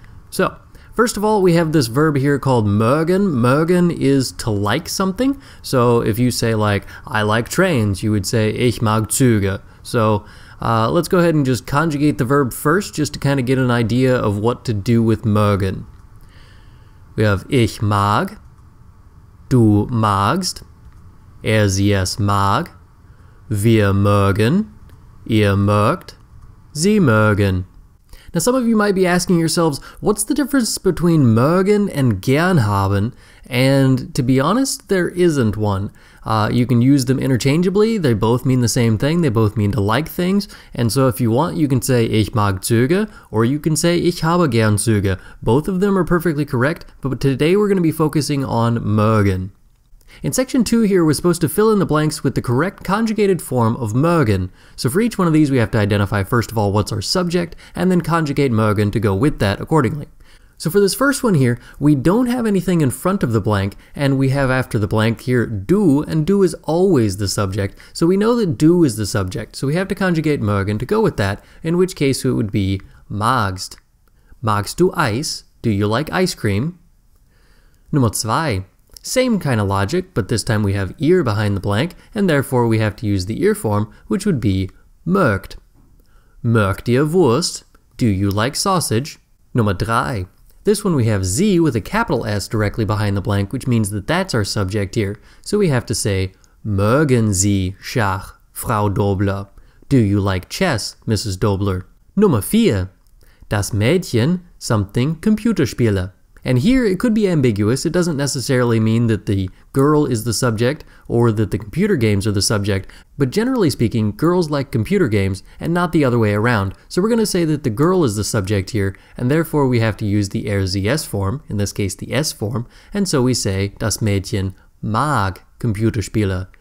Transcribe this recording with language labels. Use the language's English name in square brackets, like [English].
[English] So, first of all, we have this verb here called mögen. Mögen is to like something. So if you say like, I like trains, you would say [German] ich mag Züge. [English] So let's go ahead and just conjugate the verb first, just to kind of get an idea of what to do with mögen. We have [German] ich mag, du magst, sie es mag, wir mögen, ihr mögt, sie mögen. [English] Now some of you might be asking yourselves, what's the difference between mögen and gern haben? And to be honest, there isn't one. You can use them interchangeably. They both mean the same thing. They both mean to like things. And so if you want, you can say [German] ich mag Züge, [English] or you can say [German] ich habe gern Züge. [English] Both of them are perfectly correct, but today we're going to be focusing on mögen. In section 2 here, we're supposed to fill in the blanks with the correct conjugated form of mögen. So for each one of these, we have to identify first of all what's our subject, and then conjugate mögen to go with that accordingly. So for this first one here, we don't have anything in front of the blank, and we have after the blank here du, and du is always the subject, so we know that du is the subject, so we have to conjugate mögen to go with that, in which case it would be magst. [German] Magst du Eis? [English] Do you like ice cream? [German] Nummer 2. [English] Same kind of logic, but this time we have ihr behind the blank, and therefore we have to use the ihr form, which would be mögt. [German] Mögt ihr Wurst? [English] Do you like sausage? [German] Nummer 3. [English] This one we have sie with a capital S directly behind the blank, which means that that's our subject here. So we have to say, [German] mögen Sie Schach, Frau Dobler? [English] Do you like chess, Mrs. Dobler? [German] Nummer 4. Das Mädchen, [English] something [German] Computerspiele. [English] And here it could be ambiguous. It doesn't necessarily mean that the girl is the subject or that the computer games are the subject, but generally speaking, girls like computer games and not the other way around. So we're going to say that the girl is the subject here, and therefore we have to use the RCS form, in this case the S form, and so we say [German] das Mädchen mag Computerspiele.